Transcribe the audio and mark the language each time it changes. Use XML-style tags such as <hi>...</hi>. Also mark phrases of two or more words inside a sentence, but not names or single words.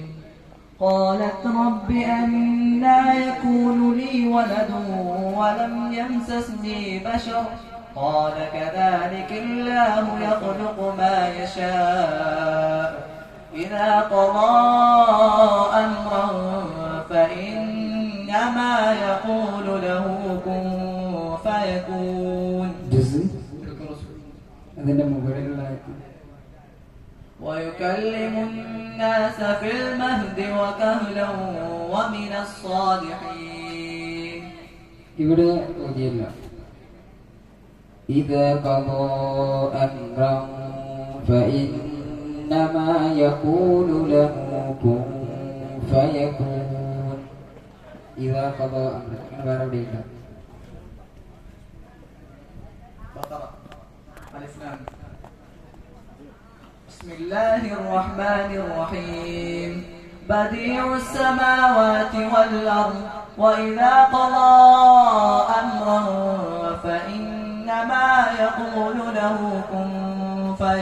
<ar>قالت رب أنى يكون لي ولد ولم يمسسني بشر قال كذلك الله يخلق ما يشاء إذا قضى أمرا فإنما يقول له كن فيكون. ويكلم الناس في المهد وكهلا ومن الصالحين.</ar> <ml>ഇവിടെ ഓതിയല്ല.</ml> <ar>إذا قضى أمرا فإنما يقول له كن فيكون. إذا قضى أمرا</ar> <ml>വേറെ എവിടെയില്ല.</ml> <ar>بسم الله الرحمن الرحيم. بديع السماوات والأرض وإذا قضى أمرا فإنما يقول له كن فيكون.</ar>